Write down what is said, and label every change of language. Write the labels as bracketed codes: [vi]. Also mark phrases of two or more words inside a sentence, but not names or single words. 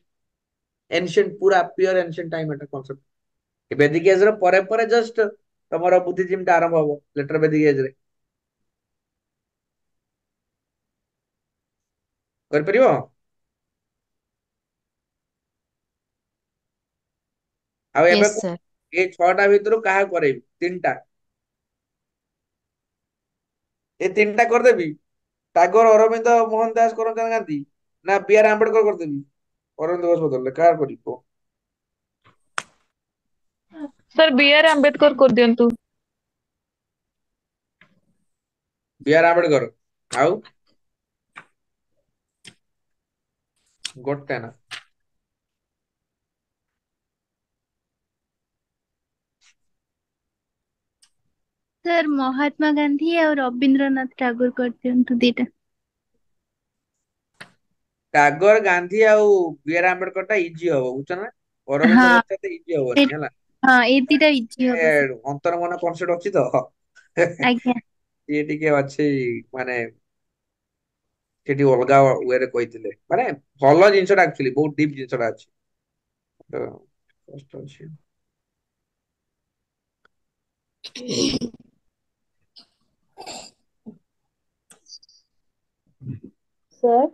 [en] ancient ପୁରା pure ancient time ଏଟା concept। Vedic age [or] ର ପରେ ପରେ ଜଷ୍ଟ ତମର ବୁଦ୍ଧିଜିମ୍ ଟା ଆରମ୍ଭ ହବ [en] later Vedic age [or] ରେ। କରିପାରିବ? ଆଉ ଏବେ [en] yes sir. [or] ଏଇ 6ଟା ଭିତରୁ କାହା କରେଇବି? 3ଟା। ଏ 3ଟା କରିଦେବି। ଟାଗୋର, ଅରବିନ୍ଦ, ମୋହନ ଦାସ କରମଚାନ୍ଦ ଗାନ୍ଧୀ ନା B.R. ଆମ୍ବେଦକର କରିଦେବି? ଅରବିନ୍ଦ ଘୋଷ ବଦଳରେ କାହାର କରିବ? ସର B.R. ଆମ୍ବେଦକର କରି ଦିଅନ୍ତୁ। B.R. ଆମ୍ବେଦକର। ଆଉ ଗୋଟେ ନା। ସର ମହାତ୍ମା ଗାନ୍ଧୀ ଔର ରବୀନ୍ଦ୍ରନାଥ ଟାଗୋର କରିଦିଅନ୍ତୁ ଦିଟା। ଟାଗୋର, ଗାନ୍ଧୀ ଆଉ B.R. ଆମ୍ବେଦକର ଟା ଇଜି ହବ ବୁଝୁଛ ନା। ଅରବିନ୍ଦ हाँ ଘୋଷ ଏତେ ଇଜି ହବନି ए- ହେଲା। ହଁ ଏ ଦିଟା ଇଜି ଏ ହବ sir। ଅନ୍ତର୍ମନ କନସେପ୍ଟ ଅଛି ତ। ଆଜ୍ଞା ଇଏ ଟିକେ ଅଛି ମାନେ ସେଠି ଅଲଗା ୱେରେ କହିଥିଲେ। ମାନେ ଭଲ ଜିନିଷଟା ଆକ୍ଚୁଆଲି ବହୁତ ଡିପ୍ ଜିନିଷଟା ଅଛି। ତ କଷ୍ଟ ଅଛି। ସାର୍